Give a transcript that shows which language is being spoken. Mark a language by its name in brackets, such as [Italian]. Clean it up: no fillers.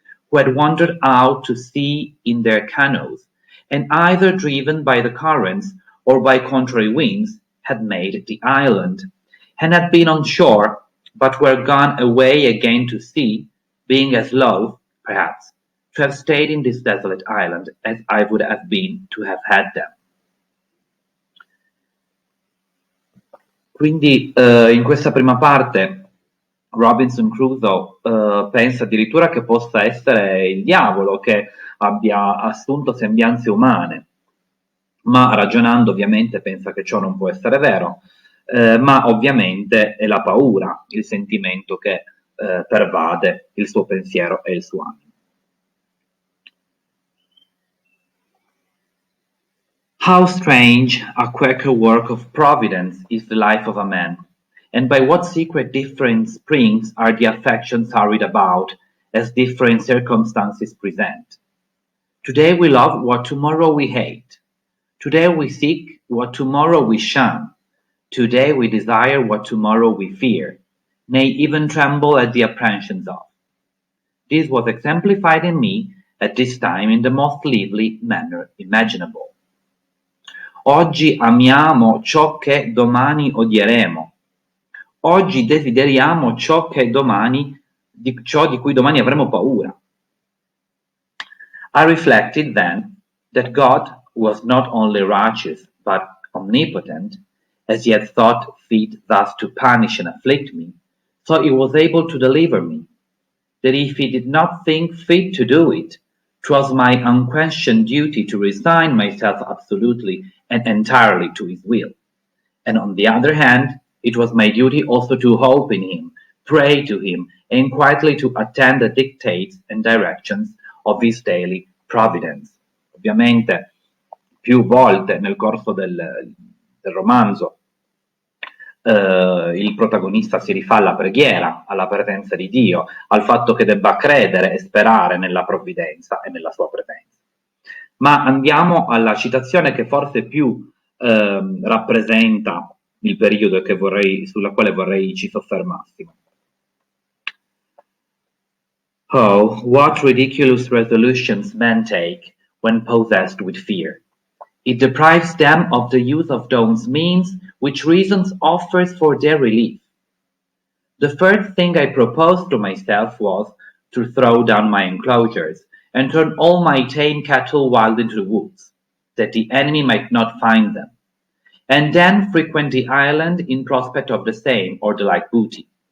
[English] who had wandered out to sea in their canoes, and either driven by the currents or by contrary winds, had made the island, and had been on shore, but were gone away again to sea, being as loath, perhaps, to have stayed in this desolate island as I would have been to have had them. [Italian] Quindi in questa prima parte Robinson Crusoe pensa addirittura che possa essere il diavolo che abbia assunto sembianze umane, ma ragionando ovviamente pensa che ciò non può essere vero, ma ovviamente è la paura il sentimento che pervade il suo pensiero e il suo animo. [English] How strange a Quaker work of providence is the life of a man, and by what secret different springs are the affections hurried about, as different circumstances present. Today we love what tomorrow we hate. Today we seek what tomorrow we shun. Today we desire what tomorrow we fear, nay, even tremble at the apprehensions of. This was exemplified in me at this time in the most lively manner imaginable. [Italian] Oggi amiamo ciò che domani odieremo. Oggi desideriamo ciò di cui domani avremo paura. [English] I reflected then that God was not only righteous but omnipotent, as he had thought fit thus to punish and afflict me, so he was able to deliver me. That if he did not think fit to do it, 'twas my unquestioned duty to resign myself absolutely and entirely to his will. And on the other hand, it was my duty also to hope in him, pray to him, and quietly to attend the dictates and directions of his daily providence. [Italian] Ovviamente, più volte nel corso del romanzo il protagonista si rifà alla preghiera, alla presenza di Dio, al fatto che debba credere e sperare nella provvidenza e nella sua presenza. Ma andiamo alla citazione che forse più rappresenta il periodo sulla quale vorrei ci soffermassimo. [English] Oh, what ridiculous resolutions men take when possessed with fear! It deprives them of the use of those means which reason offers for their relief. The first thing I proposed to myself was to throw down my enclosures and turn all my tame cattle wild into the woods, that the enemy might not find them, and then frequent the island in prospect of the same or the like booty.